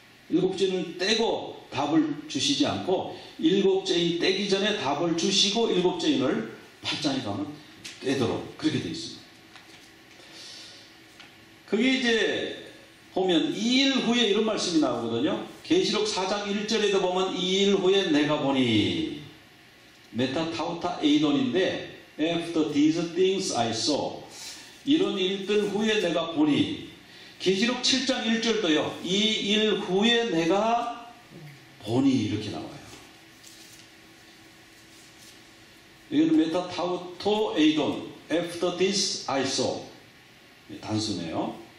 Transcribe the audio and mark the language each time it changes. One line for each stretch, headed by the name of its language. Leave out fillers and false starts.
Korean: 7제인을 떼고 답을 주시지 않고 7제인 떼기 전에 답을 주시고 7제인을 8장에 가면 떼도록 그렇게 되어 있습니다. 그게 이제 보면 2일 후에 이런 말씀이 나오거든요. 계시록 4장 1절에도 보면 2일 후에 내가 보니,
Greek: 메타타우타 에이돈인데
English: After these things I saw.
Korean: 이런 일들 후에 내가 보니. 계시록 7장 1절도요. 이 일 후에 내가 보니 이렇게 나와요. 이거는
Greek: 메타타우토 에이돈.
English: After this I saw. 단수네요.